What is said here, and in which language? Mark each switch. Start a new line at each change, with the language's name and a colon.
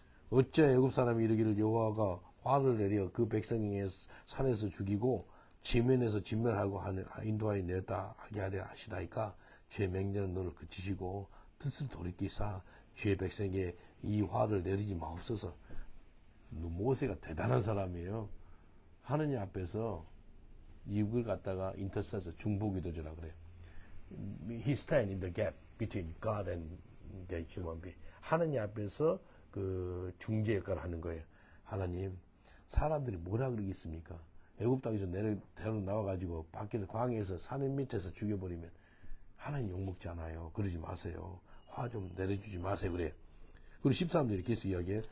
Korean: 어찌하여 애굽 사람이 이르기를 여호와가 화를 내려 그 백성에게 산에서 죽이고 지면에서 진멸하고 인도하여 내었다 하게 하려 하시나이까 주의 맹렬한 너를 그치시고 뜻을 돌이키사 주의 백성에게 이 화를 내리지 마옵소서. 모세가 대단한 사람이에요. 하느님 앞에서 이걸 갖다가 인터세서 중보기도자라 그래요.
English: He stand in the gap between God and the human being.
Korean: 하느님 앞에서 그 중재 역할을 하는 거예요. 하나님, 사람들이 뭐라 그러겠습니까? 애굽 땅에서 데려 나와가지고 밖에서 광야에서 산 밑에서 죽여버리면 하나님 욕먹지 않아요. 그러지 마세요. 화 좀 내려주지 마세요. 그래요. 그리고 13절에 이렇게 해서 이야기해요.